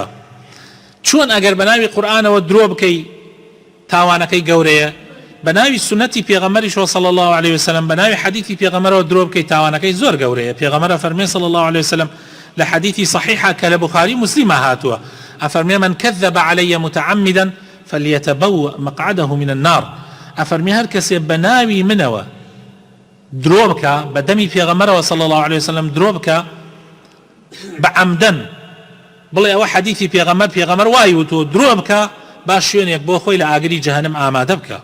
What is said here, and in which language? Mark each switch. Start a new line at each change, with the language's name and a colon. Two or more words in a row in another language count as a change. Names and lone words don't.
Central Kurdish: چۆن ئەگەر بە ناوی قورئانەوە درۆ بکەی تاوانەکەی گەورەیە، بە ناوی سنەتی پێغەمبەریشەوە
Arabic: صلی الله عليه وسلم
Central Kurdish: بە ناوی حەدیثی پێغەمبەرەوە درۆ بکەی تاوانەکەی زۆر گەورەیە. پێغەمبەر فەرمێ
Arabic: صلی الله عليه وسلم
Central Kurdish: لە حەدیثی صحیحە کە لە بوخاری مسلمە هاتووە، ئەفەرمێ
Arabic: من كذب علي متعمدا فليتبوأ مقعده من النار.
Central Kurdish: ئەفەرمێ هەر کەسێ بە ناوی منەوە درۆ بکە، بە دەمی پێغەمبەرەوە
Arabic: صلی الله عليه وسلم
Central Kurdish: درۆ بکە بە عەمدەن، بڵێ ئەوە حەدیثی پێغەمبەر وای وتۆ درۆ بکە، باش شوێنێک بۆ خۆی لە ئاگری جەهەنەم ئامادە بکە.